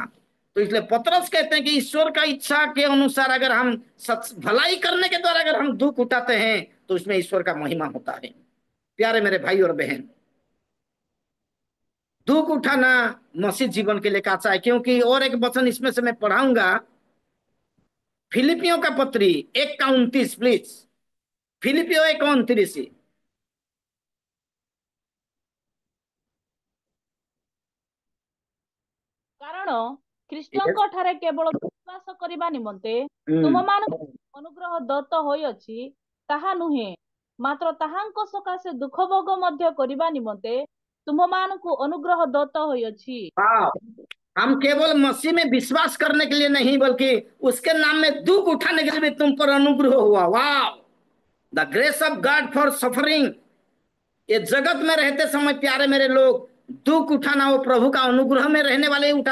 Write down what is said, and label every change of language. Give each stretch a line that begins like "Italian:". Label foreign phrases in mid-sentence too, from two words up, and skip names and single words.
Hindi: तो इसलिए पतरस कहते हैं कि ईश्वर का इच्छा के अनुसार अगर हम भलाई करने के द्वारा अगर हम दुख उठाते हैं तो उसमें ईश्वर का महिमा होता है। प्यारे मेरे भाई और बहन, दुख उठाना मसीह जीवन के लिए काचा है। क्योंकि और एक वचन इसमें से मैं पढ़ाऊंगा, फिलिपियों का पत्री 1 का 29 प्लीज। फिलिपियो 1 का 29।
Odia: କାରଣ ଖ୍ରୀଷ୍ଟଙ୍କ ଠାରେ କେବଳ ବିଶ୍ୱାସ କରିବା ନିମନ୍ତେ ତୁମମାନଙ୍କୁ ଅନୁଗ୍ରହ ଦତ୍ତ ହୋଇଅଛି ତାହା ନୁହେଁ, ମାତ୍ର ତାହାଙ୍କ ସକାଶେ ଦୁଃଖ ଭୋଗ ମଧ୍ୟ କରିବା ନିମନ୍ତେ ତୁମମାନଙ୍କୁ ଅନୁଗ୍ରହ ଦତ୍ତ ହୋଇଅଛି।
Hindi: हम केवल मसीह में विश्वास करने के लिए नहीं, बल्कि उसके नाम में दुख उठाने के लिए भी तुम पर अनुग्रह हुआ।
English: वाह, the grace of God for suffering.
Hindi: ये जगत में रहते समय प्यारे मेरे लोग, दुख उठाना वो प्रभु का अनुग्रह में रहने वाले उठा।